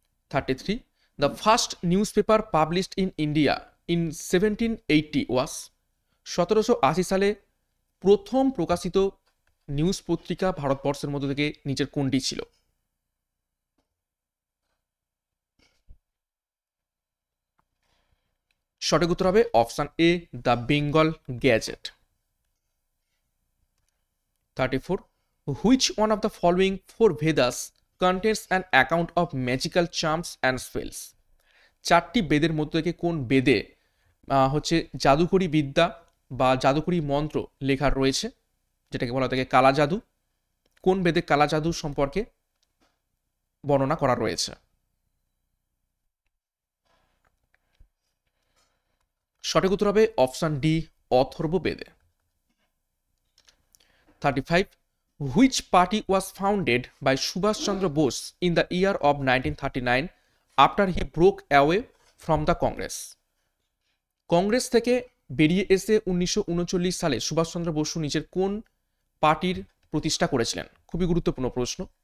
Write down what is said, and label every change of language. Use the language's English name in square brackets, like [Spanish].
[Bangla] 33, [English] the first news paper published in India in 1780 was, [Bangla] 1780 সালে প্রথম প্রকাশিত নিউজ পত্রিকা ভারতবর্ষের মধ্যে থেকে নিচের কোনটি ছিল? সঠিক উত্তর হবে option A, the Bengal gadget. 34. [English] Which one of the following four Vedas contains an account of magical charms and spells? [Bangla] চারটি বেদের মধ্যে থেকে কোন বেদে হচ্ছে জাদুকরী বিদ্যা বা জাদুকরী মন্ত্র লেখা রয়েছে, যেটাকে বলা থাকে কালা জাদু? কোন বেদে কালা জাদু সম্পর্কে বর্ণনা করা রয়েছে? সঠিক উত্তর হবে অপশন ডি, অথর্ব বেদে। 35. [English] Which party was founded by Subhash Chandra Bose in the year of 1939 after he broke away from the Congress? [Bangla] Congress থেকে বেরিয়ে এসে 1939 সালে সুভাষচন্দ্র বসু নিজের কোন পার্টির প্রতিষ্ঠা করেছিলেন? খুবই গুরুত্বপূর্ণ প্রশ্ন।